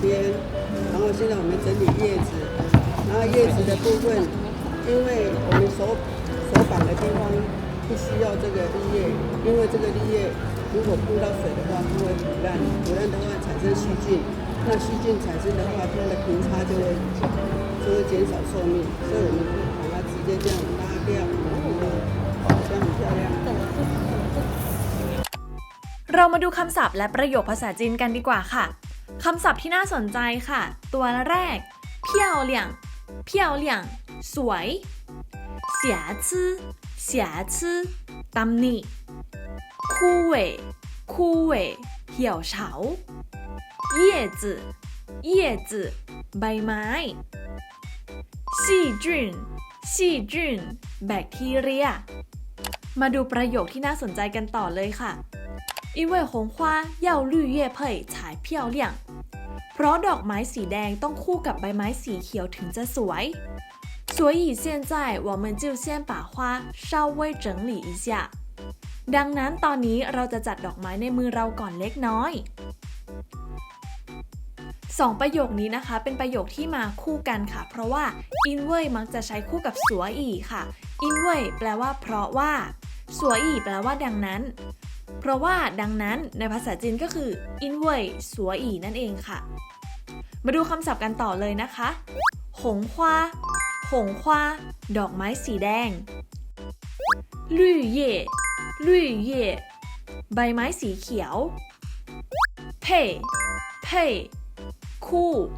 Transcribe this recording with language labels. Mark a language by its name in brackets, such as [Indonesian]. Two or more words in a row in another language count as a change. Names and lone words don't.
[Chinese] 然后现在我们整理叶子，然后叶子的部分，因为我们手绑的地方不需要这个绿叶，因为这个绿叶如果碰到水的话，它会腐烂，腐烂的话产生细菌，那细菌产生的话，它的平差就会减少寿命，所以我们把它直接这样拉掉，然后呢，这样很漂亮。 [Thai] เรามาดูคำศัพท์และประโยคภาษาจีนกันดีกว่าค่ะคำศัพท์ที่น่าสนใจค่ะตัวแรก [Chinese] 漂亮漂亮 [Thai] สวยเสียชื่อ เสียชื่อตำหนิ [Chinese] 枯萎枯萎 [Thai] เหี่ยวเฉา [Chinese] 叶子叶子 [Thai] ใบไม้ [Chinese] 细菌细 [Thai] 菌แบคทีเรียมาดูประโยคที่น่าสนใจกันต่อเลยค่ะ [Chinese] 因为红花要绿叶配才漂亮 [Thai] เพราะดอกไม้สีแดงต้องคู่กับใบไม้สีเขียวถึงจะสวย [Chinese] 所以现在我们就先把花稍微整理一下 [Thai] ดังนั้นตอนนี้เราจะจัดดอกไม้ในมือเราก่อนเล็กน้อย สองประโยคนี้นะคะเป็นประโยคที่มาคู่กันค่ะเพราะว่าอินเว่ยมักจะใช้คู่กับ สัวอีค่ะอินเว่ยแปลว่าเพราะว่าสัวอีแปลว่าดังนั้นเพราะว่าดังนั้นในภาษาจีนก็คือ [Chinese] 因为所以 [Thai] นั่นเองค่ะมาดูคำศัพท์กันต่อเลยนะคะ [Chinese] 红花红花 [Thai] ดอกไม้สีแดง [Chinese] 绿叶绿叶 [Thai] ใบไม้สีเขียว [Chinese] 配配 [Thai] คู่